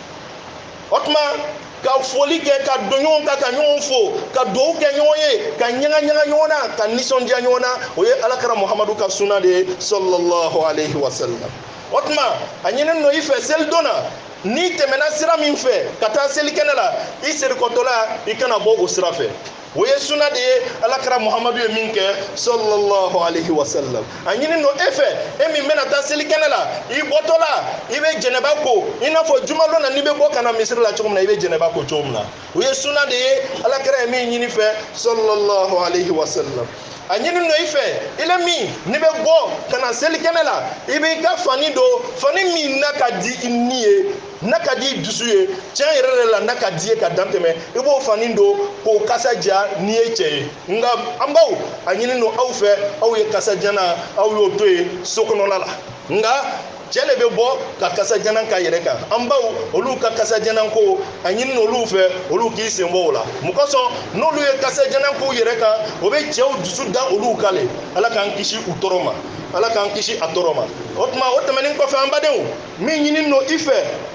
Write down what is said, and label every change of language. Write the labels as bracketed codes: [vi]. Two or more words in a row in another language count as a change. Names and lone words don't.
[bm] o tuma ka foli kɛ ka don ɲɔgɔn kan ka ɲɔgɔn fo ka dugawu kɛ ɲɔgɔn ye ka ɲaga ɲɔgɔn na ka nisɔndiya ɲɔgɔn na o ye alakira muhamadu ka sunna de ye [ar] sallallahu alaihi wa sallam [bm] o tuma a ɲinini no i fɛ selidon na n'i tɛmɛna sira min fɛ ka taa selikɛnɛ la i serikɔtɔla i kana bɔ o sira fɛ o ye sunna de ye alakira muhamadu ye min kɛ [ar] sallallahu alaihi wasallam [bm] a ɲini no e fɛ e min bɛna taa selikɛnɛ la i bɔtɔ la i bɛ jɛnɛba ko i n'a fɔ jumadon na n'i bɛ bɔ ka na misiri la cogo min na i bɛ jɛnɛba ko cogo min na o ye sunna de ye alakira ye min ɲini fɛ [ar] sallallahu alaihi wasallam [bm] a ɲini no i fɛ ile min n'i bɛ bɔ ka na selikɛnɛ la i b'i ka fani don fani min n'a ka di i ni ye n'a ka di i dusu ye tiɲɛ yɛrɛ de la n'a ka di ye ka dan tɛmɛ i b'o fani don k'o kasa ja n'i ye cɛ ye nka an baw a ɲini no aw fɛ aw ye kasadiyanan aw y'o to ye so kɔnɔla la nka cɛ de bɛ bɔ ka kasadiyanan k'a yɛrɛ kan an baw olu ka kasadiyanan ko a ɲini olu fɛ olu k'i sen bɔ o la mun kosɔn n'olu ye kasadiyanan k'u yɛrɛ kan o bɛ cɛw dusu da olu kan le ala k'an kisi u tɔɔrɔ ma ala k'an kisi a tɔɔrɔ ma o tuma o tɛmɛnen kɔfɛ an badenw min ɲini no i fɛ